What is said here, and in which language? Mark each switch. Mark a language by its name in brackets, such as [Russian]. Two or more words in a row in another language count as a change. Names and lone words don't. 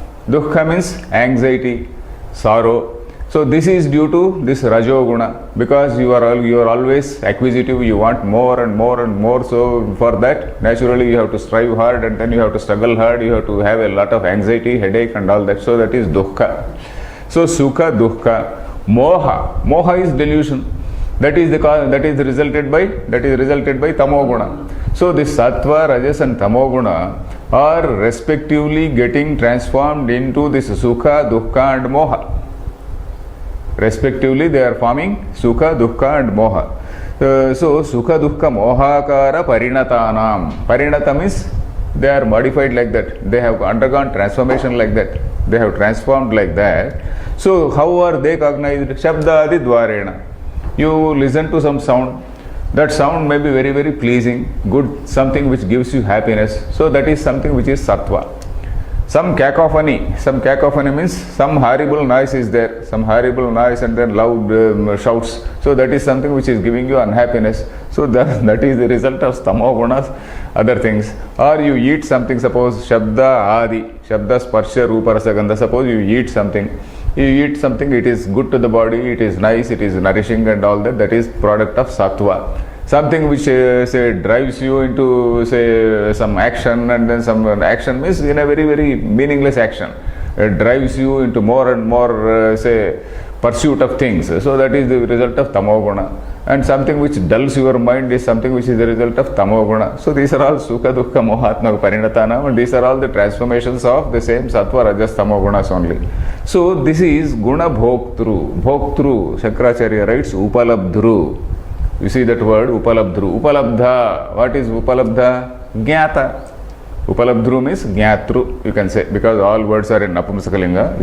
[English] Dukkha means anxiety, sorrow. So this is due to this rajoguna, because you are always acquisitive, you want more and more and more. So for that, naturally you have to strive hard, and then you have to struggle hard, you have to have a lot of anxiety, headache and all that. So that is dukkha. So [Sanskrit] sukha, dukkha. Moha. [English] Moha is delusion. That is resulted by tamoguna. So this [Sanskrit] sattva, rajas [English] and tamoguna are respectively getting transformed into this [Sanskrit] sukha, dukkha [English] and moha. Respectively they are forming [Sanskrit] sukha, dukkha [English] and moha. [Sanskrit] So sukha, dukkha, mohakara parinatanam. [English] Parinatam is they are modified like that. They have undergone transformation like that. They have transformed like that. So how are they cognized? [Sanskrit] Shabda adi dvarena. [English] You listen to some sound. That sound may be very, very pleasing, good, something which gives you happiness. So that is something which is sattva. Some cacophony means some horrible noise is there, some horrible noise and then loud shouts. So that is something which is giving you unhappiness. So that is the result of tamogunas, other things. Or you eat something, suppose [Sanskrit] shabda adi, shabda sparsha rupa rasa gandha, [English] suppose you eat something. You eat something, it is good to the body, it is nice, it is nourishing and all that. That is product of sattva. Something which say drives you into say some action, and then some action means in a very, very meaningless action. It drives you into more and more say pursuit of things. So that is the result of tamoguna. And something which dulls your mind is something which is the result of tamoguna. So these are all [Sanskrit] sukha, dukkha, mohatma, parinatanam, [English] and these are all the transformations of the same [Sanskrit] sattva, rajas, tamogunas [English] only. So this is [Sanskrit] guna bhoktru. [English] Bhoktru, Shankaracharya writes upalabdhru. You see that word upalabdhru. Upalabdha. What is upalabdha? Jnata. Upalabdhru means jnatru, you can say, because all words are in Napumsakalinga.